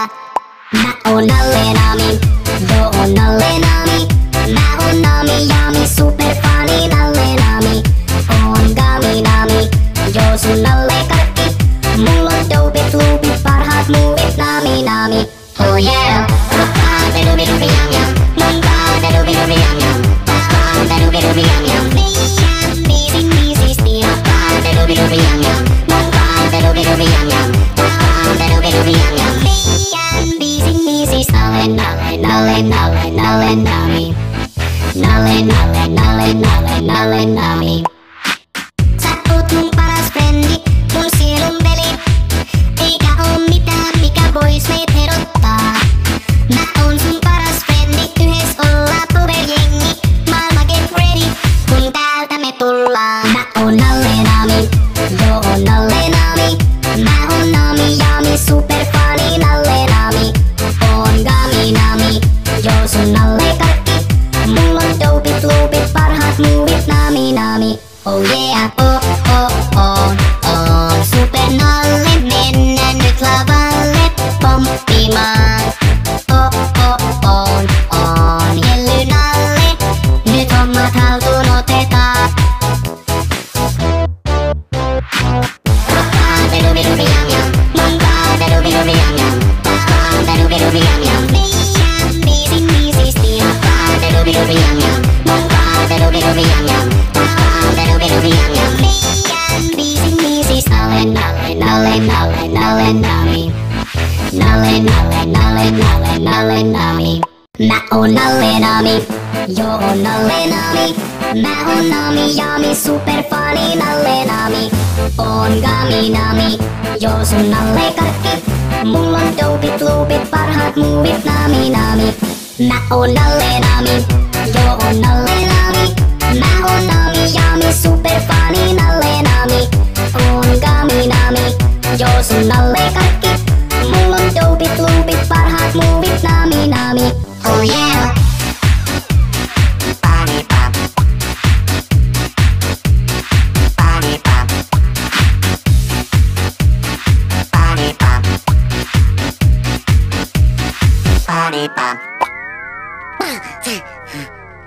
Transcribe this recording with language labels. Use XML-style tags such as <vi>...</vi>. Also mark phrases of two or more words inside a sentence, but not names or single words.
<fi>Mä oon nalle naami, yo oon nalle naami. Mä oon naami yaami,</fi> <en>super funny</en> <fi>nalle naami. Oon gami naami, yo sun nalle karkki. Mulla on dopit loopit, parhaat muuvit nami nami.</fi> <en>Oh yeah,</en> <fi>rappaante dubi dubi jam jam. Mun kaante dubi dubi jam jam. Rappaante dubi dubi jam jam. Meidän biisin biisisti. Rappaante dubi dubi jam jam. Mun kaante dubi dubi jam jam. Rappaante dubi dubi jam jam. Meidän biisin biisis. Nalle nalle nalle nalle nalle nami. Nalle nalle nalle nalle nalle nami. Sä oot mun paras frendi, mun sielun veli. Eikä oo mitään mikä vois meitä erottaa. Mä oon sun paras frendi, yhdessä ollaan powerjengi. Maailma</fi> <en>get ready,</en> <fi>kun täältä me tullaan. Mä oon nalle naami, yo oon nalle naami. Mä oon naami yaami,</fi> <en>super funny</en> <fi>nalle naami. Oon gami naami, yo sun nalle karkki. Mulla on dopit loopit, parhaat muuvit nami nami.</fi> <en>Oh yeah, oh oh oh oh.</en> <fi>Super nalle, mennään nyt lavalle pomppimaan. Oh oh oh oh. Jelly nalle, nyt hommat haltuun otetaan. Rappaante dubi dubi jam jam. Mun kaante dubi dubi jam jam. Rappaante dubi dubi jam jam. Meidän biisin biisisti. Rappaante dubi dubi jam jam. Mun kaante dubi dubi jam jam. Rappaante dubi dubi jam jam. Meidän biisin biisis. Nalle nalle nalle nalle nalle nami. Nalle nalle nalle nalle nalle nami. Mä oon nalle naami, yo oon nalle naami. Mä oon naami yaami,</fi> <en>super funny</en> <fi>nalle naami. Oon gami naami, yo sun nalle karkki. Mulla on dopit loopit, parhaat muuvit nami nami. Mä oon nalle naami, yo oon nalle naami. Mä oon naami yaami,</fi> <en>super funny</en> <fi>nalle naami. Oon gami naami, yo sun nalle karkki. Mulla on dopit loopit, parhaat muuvit nami nami.</fi> <en>Oh yeah. Body pop. Body pop. Body pop. Body pop.</en>